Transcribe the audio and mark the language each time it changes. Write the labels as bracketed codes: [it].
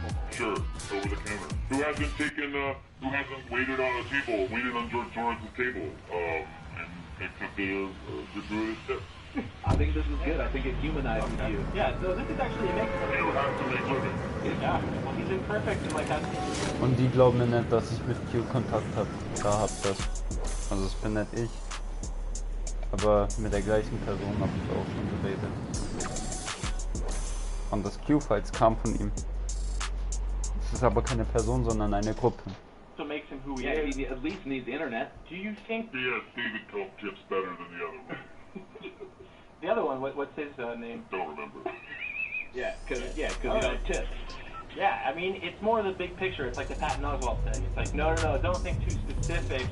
[en] Sure, over the counter. Who hasn't waited on George Soros's table, and accepted a gratuitous tip? I think this is good. I think it humanizes you. Yeah, so this is actually amazing. You have to make living. Ja, well, he's imperfect and like that. [de] Und die glauben mir nicht, dass ich mit Q Kontakt gehabt habe. Also es bin nicht ich. Aber mit der gleichen Person habe ich auch schon geredet. Und das Q-Files kam von ihm. Es ist aber keine Person, sondern eine Gruppe. [en] So makes him who he Yeah, is. he at least needs the internet. Do you think Yes, David Koch tips better than the other one. the other one? What's his name? Don't remember. Yeah, because you don't tip. Yeah, I mean it's more the big picture. It's like the Patton Oswalt thing. It's like no, don't think too specific. specific.